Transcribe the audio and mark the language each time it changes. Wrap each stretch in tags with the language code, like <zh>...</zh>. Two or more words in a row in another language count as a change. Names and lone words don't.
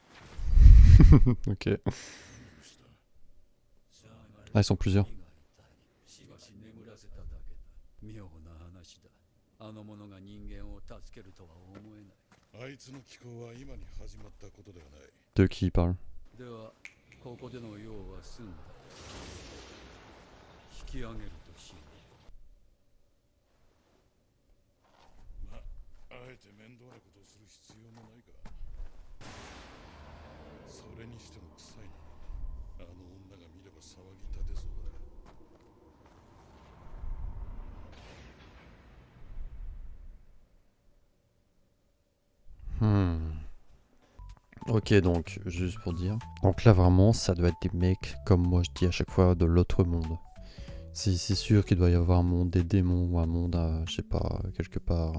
<fr>Ok. Ah, ils sont plusieurs.</fr> <ja>妙な話だ。あの者が人間を助けるとは思えない。あいつの気候は今に始まったことではない。</ja> <fr>De qui il parle?</fr> <ja>では、ここでの用は済んだ。引き上げるとしよまあえて面倒なことをする必要もないか。それにしても臭いな。あの女が見れば騒ぎ立てそうだ。</ja> <fr>Ok, donc, juste pour dire. Donc là, vraiment, ça doit être des mecs, comme moi je dis à chaque fois, de l'autre monde. C'est sûr qu'il doit y avoir un monde des démons ou un monde, je sais pas, quelque part.</fr>